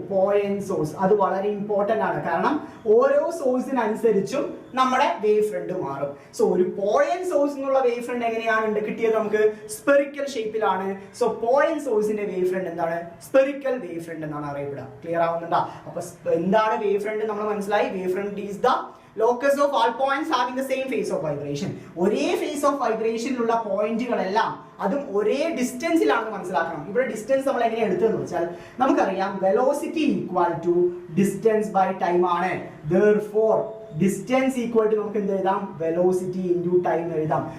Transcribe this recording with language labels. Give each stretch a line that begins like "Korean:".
Malayalam: Point source അത് വളരെ important ആണ്, കാരണം ഓരോ സോഴ്സിനനുസരിച്ചും നമ്മുടെ വേവ് ഫ്രണ്ട് മാറും. സോ ഒരു പോയിന്റ് സോഴ്സ് എന്നുള്ള വേവ് ഫ്രണ്ട് എങ്ങനെയാണ് കിട്ടിയത്? നമുക്ക് സ്പെറിക്കൽ ഷേപ്പിലാണ്. സോ പോയിന്റ് സോഴ്സിന്റെ വേവ് ഫ്രണ്ട് എന്താണ്? സ്പെറിക്കൽ വേവ് ഫ്രണ്ട് എന്നാണ് അറിയപ്പെടുക. ക്ലിയർ ആവുന്നുണ്ടോ? അപ്പൊ എന്താണ് വേവ് ഫ്രണ്ട് നമ്മൾ മനസ്സിലായി.
English: Wave front is the locus of all points having the same phase of vibration.
Malayalam: ഒരേ ഫേസ് ഓഫ് വൈബ്രേഷനിലുള്ള പോയിന്റുകളെല്ലാം അതും ഒരേ ഡിസ്റ്റൻസിലാണെന്ന് മനസ്സിലാക്കണം. ഇവിടെ ഡിസ്റ്റൻസ് നമ്മൾ എങ്ങനെ എടുത്തതെന്ന് വെച്ചാൽ നമുക്കറിയാം velocity equal to distance by time ആണ്. therefore ഡിസ്റ്റൻസ് ഈക്വൽ ടു നമുക്ക് എന്ത് എഴുതാം? വെലോസിറ്റി ഇൻറ്റു ടൈം എഴുതാം.